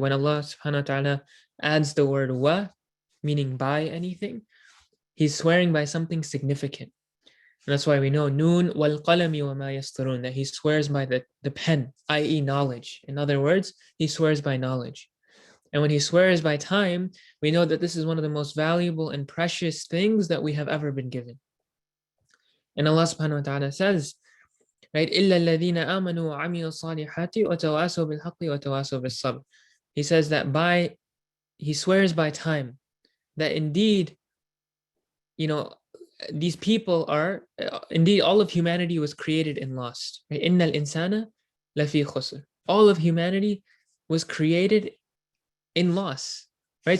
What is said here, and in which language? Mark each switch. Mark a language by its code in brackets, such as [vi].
[en] When Allah subhanahu wa ta'ala adds the word wa, meaning by anything, he's swearing by something significant. And that's why we know Noon wal qalami wa ma yastarun, that he swears by the pen, i.e. knowledge. In other words, he swears by knowledge. And when he swears by time, we know that this is one of the most valuable and precious things that we have ever been given. And Allah subhanahu wa ta'ala says, right, [ar] إِلَّا الَّذِينَ آمَنُوا وَعَمِلُوا الصَّالِحَاتِ وَتَوَاسَوْا بِالْحَقِّ وَتَوَاسَوْا بِالصَّبْرِ. [en] He says that he swears by time, that indeed, these people are, indeed all of humanity was created and lost. Right? [ar] إِنَّ الْإِنسَانَ لَفِي خُسْرٍ. [en] All of humanity was created in loss. Right?